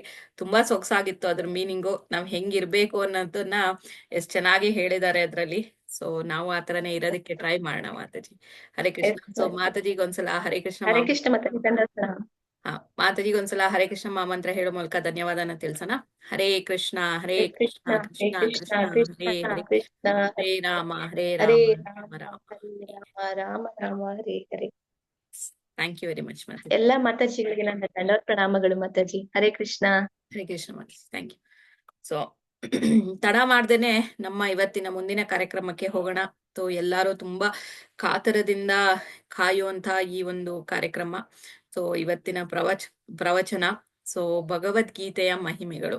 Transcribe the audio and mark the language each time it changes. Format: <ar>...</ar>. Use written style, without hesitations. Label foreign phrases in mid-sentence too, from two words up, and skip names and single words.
<kn>ತುಂಬಾ ಸೊಗಸಾಗಿತ್ತು ಅದ್ರ ಮೀನಿಂಗು. ನಾವ್ ಹೆಂಗಿರ್ಬೇಕು ಅನ್ನೋದನ್ನ ಎಷ್ಟ್ ಚೆನ್ನಾಗಿ ಹೇಳಿದ್ದಾರೆ ಅದ್ರಲ್ಲಿ. ಸೊ ನಾವು ಆತರನೇ ಇರೋದಕ್ಕೆ ಟ್ರೈ ಮಾಡೋಣ ಮಾತಾಜಿ. ಹರೇ ಕೃಷ್ಣ. ಸೊ ಮಾತಾಜಿಗೆ ಒಂದ್ಸಲ ಹರೇ ಕೃಷ್ಣ ಹರೇ ಕೃಷ್ಣ ಮಾತಾಜಿ. ಮಾತಾಜಿಗೆ ಒಂದ್ಸಲ ಹರೇ ಕೃಷ್ಣ ಮಾಮಂತ್ರ ಹೇಳೋ ಮೂಲಕ ಧನ್ಯವಾದನ ತಿಳಿಸೋಣ. ಹರೇ ಕೃಷ್ಣ ಹರೇ ಕೃಷ್ಣ ಕೃಷ್ಣ ಕೃಷ್ಣ ಹರೇ ಹರೇ, ಕೃಷ್ಣ ಹರೇ ರಾಮ ಹರೇ ಹರೇ ರಾಮ ರಾಮ ರಾಮ ರಾಮ ಹರೇ ರಾಮ ರಾಮ ರಾಮ ಹರೇ ಹರೇ.</kn> <en>thank you very much</en> <kn>ಮಾತಾಜಿ. ಎಲ್ಲಾ ಮಾತಾಜಿಗಳಿಗೆ ನನ್ನ ದಂಡವತ್ ಪ್ರಣಾಮಗಳು ಮಾತಾಜಿ. ಹರೇ ಕೃಷ್ಣ. ಹರೇ ಕೃಷ್ಣ ಮಾತಾಜಿ.</kn> <en>thank you.</en> <kn>ಸೊ ತಡ ಮಾಡ್ದೇನೆ ನಮ್ಮ ಇವತ್ತಿನ ಮುಂದಿನ ಕಾರ್ಯಕ್ರಮಕ್ಕೆ ಹೋಗೋಣ. ಸೊ ಎಲ್ಲರೂ ತುಂಬಾ ಕಾತರದಿಂದ ಕಾಯುವಂತ ಈ ಒಂದು ಕಾರ್ಯಕ್ರಮ. ಸೊ ಇವತ್ತಿನ ಪ್ರವಚನ ಸೊ ಭಗವದ್ಗೀತೆಯ ಮಹಿಮೆಗಳು.</kn>